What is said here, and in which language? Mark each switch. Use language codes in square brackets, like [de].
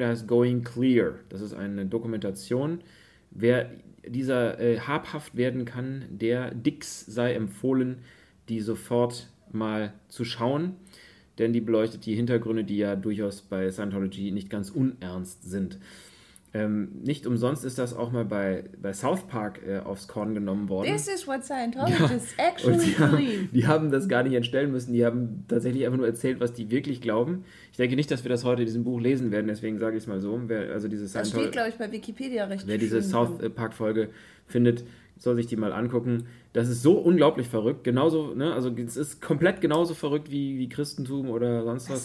[de] Der heißt Going Clear. Das ist eine Dokumentation. Wer dieser habhaft werden kann, der Dix sei empfohlen, die sofort mal zu schauen. Denn die beleuchtet die Hintergründe, die ja durchaus bei Scientology nicht ganz unernst sind. Nicht umsonst ist das auch mal bei South Park aufs Korn genommen worden. [en] This is what Scientologists actually believe. [de] Die haben das gar nicht entstellen müssen. Die haben tatsächlich einfach nur erzählt, was die wirklich glauben. Ich denke nicht, dass wir das heute in diesem Buch lesen werden. Deswegen sage ich es mal so. Das steht, glaube ich, bei Wikipedia recht schön. Wer diese South Park-Folge findet, soll sich die mal angucken. Das ist so unglaublich verrückt. Genauso, ne? Also es ist komplett genauso verrückt wie Christentum oder sonst was.